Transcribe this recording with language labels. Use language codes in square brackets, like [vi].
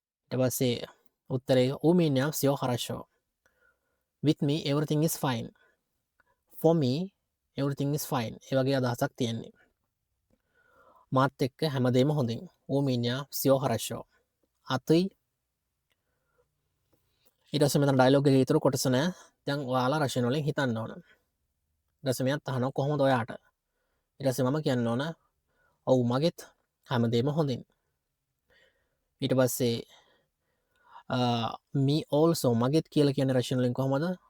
[si] ඊට පස්සේ උත්තරේ [ru] у меня всё хорошо. [en] With me everything is fine. For me everything is fine. [si] ඒ වගේ අදහසක් තියෙන්නේ. මාත් එක්ක හැමදේම හොඳින්. [ru] У меня всё хорошо. А ты? [si] ඊට පස්සේ මෙතන ඩයලොග් එකේ ඊතුරු කොටස නෑ. දැන් ඔයාලා රෂන් වලින් හිතන්න ඕන. ඊට පස්සේ මෙයාත් අහනවා කොහොමද ඔයාට? ඊට පස්සේ මම කියන්න ඕන ඔව් මගෙත් හැමදේම හොඳින්. ඊට පස්සේ [en] me also [si] මගෙත් කියලා කියන්නේ රෂන් වලින් කොහොමද?